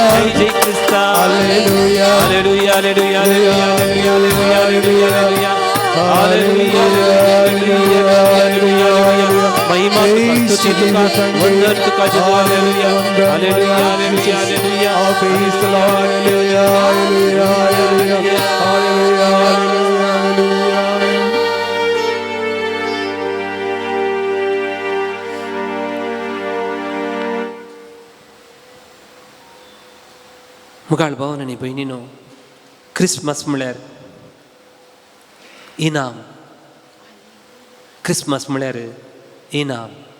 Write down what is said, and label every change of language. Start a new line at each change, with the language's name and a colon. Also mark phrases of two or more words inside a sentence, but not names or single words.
Konkani: ಜೈ ಜೈ ಕ್ರಿಸ್ತ
English: Hallelujah.
Konkani: ಹಲ್ಲೆಲೂಯಾ ಹಲ್ಲೆಲೂಯಾ ಹಲ್ಲೆಲೂಯಾ ಹಲ್ಲೆಲೂಯಾ ಹಲ್ಲೆಲೂಯಾ ಹಲ್ಲೆಲೂಯಾ ಹಲ್ಲೆಲೂಯಾ ಮಹಿಮಾ ಸ್ತುತಿ ತುಕ ವಂದನ ತುಕ ಜಯ ಹಲ್ಲೆಲೂಯಾ ಹಲ್ಲೆಲೂಯಾ ಹಲ್ಲೆಲೂಯಾ ಹಲ್ಲೆಲೂಯಾ
English: Praise the Lord. Hallelujah. Hallelujah. Hallelujah. Hallelujah. Hallelujah.
Konkani: मुगाळ भावन आनी भयणीनो क्रिसमस म्हळ्यार इनाम क्रिसमस म्हळ्यार इनाम